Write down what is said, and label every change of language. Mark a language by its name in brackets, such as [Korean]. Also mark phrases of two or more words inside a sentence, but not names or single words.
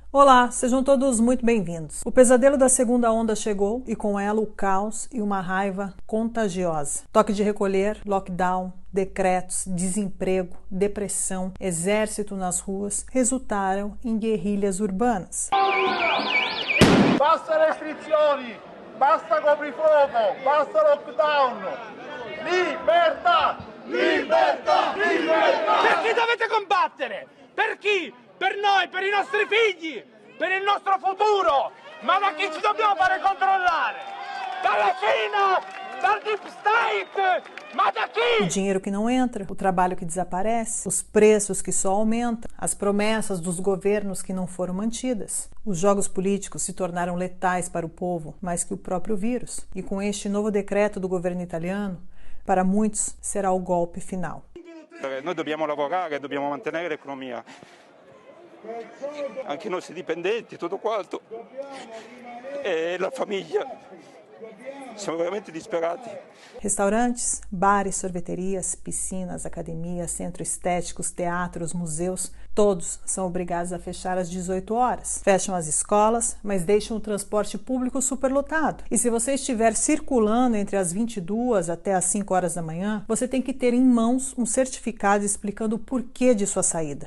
[Portuguese] Olá, sejam todos muito bem-vindos. O pesadelo da segunda onda chegou e com ela o caos e uma raiva contagiosa. Toque de recolher, lockdown, decretos, desemprego, depressão, exército nas ruas resultaram em guerrilhas urbanas. [Italian] Basta restrizioni, basta coprifuoco, basta lockdown. Libertà! Libertà! Libertà! Per chi dovete combattere? Per chi? Per noi, per i nostri figli, per il nostro futuro. Ma da chi ci dobbiamo fare controllare? Dalla Cina, dal [English] Deep State, [Italian] ma da chi? [Portuguese] O dinheiro que não entra, o trabalho que desaparece, os preços que só aumentam, as promessas dos governos que não foram mantidas. Os jogos políticos se tornaram letais para o povo, mais que o próprio vírus. E com este novo decreto do governo italiano, para muitos será o golpe final. [Italian] Noi dobbiamo lavorare, dobbiamo mantenere l'economia. Anche i nostri dipendenti, tutto quanto, e la famiglia, siamo veramente disperati. [Portuguese] Restaurantes, bares, sorveterias, piscinas, academias, centros estéticos, teatros, museus, todos são obrigados a fechar às 18 horas. Fecham as escolas, mas deixam o transporte público superlotado. E se você estiver circulando entre as 22 até as 5 horas da manhã, você tem que ter em mãos um certificado explicando o porquê de sua saída.